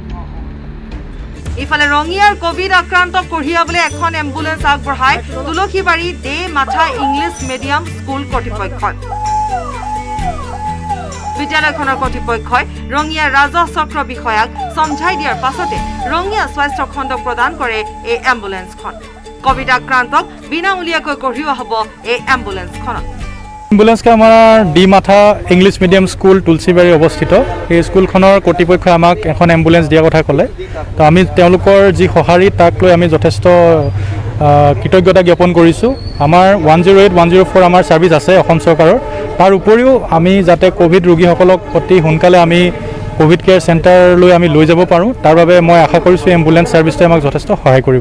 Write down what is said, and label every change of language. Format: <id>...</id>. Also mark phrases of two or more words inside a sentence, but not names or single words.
<as>ইফালে ৰঙিয়াৰ কোভিড আক্ৰান্তক কঢ়িয়াবলৈ এখন এম্বুলেন্স আগবঢ়াই তুলসীবাৰী দে মাথা ইংলিছ মিডিয়াম স্কুল কৰ্তৃপক্ষই। বিদ্যালয়খনৰ কৰ্তৃপক্ষই ৰঙিয়াৰ ৰাজহ চক্ৰ বিষয়াক সমঝাই দিয়াৰ পাছতে ৰঙিয়া স্বাস্থ্য খণ্ডক প্ৰদান কৰে এই এম্বুলেন্সখন। কোভিড আক্ৰান্তক বিনামূলীয়াকৈ কঢ়িওৱা হ'ব এই এম্বুলেন্সখনত।</as> <hi>एम्बुलेंस का हमारा डी माथा इंग्लिश मीडियम स्कूल तुलसीबारी अवस्थित</hi> <as>এই স্কুলখনৰ কৰ্তৃপক্ষই আমাক এখন এম্বুলেন্স দিয়াৰ কথা ক'লে। তো আমি তেওঁলোকৰ যি সঁহাৰি তাক লৈ আমি যথেষ্ট কৃতজ্ঞতা জ্ঞাপন কৰিছোঁ। আমাৰ 108 104 আমাৰ ছাৰ্ভিচ আছে অসম চৰকাৰৰ। তাৰ উপৰিও আমি যাতে কোভিড ৰোগীসকলক অতি সোনকালে আমি কোভিড কেয়াৰ চেণ্টাৰলৈ আমি লৈ যাব পাৰোঁ তাৰ বাবে মই আশা কৰিছোঁ এম্বুলেন্স ছাৰ্ভিচটোৱে আমাক যথেষ্ট সহায় কৰিব।</as>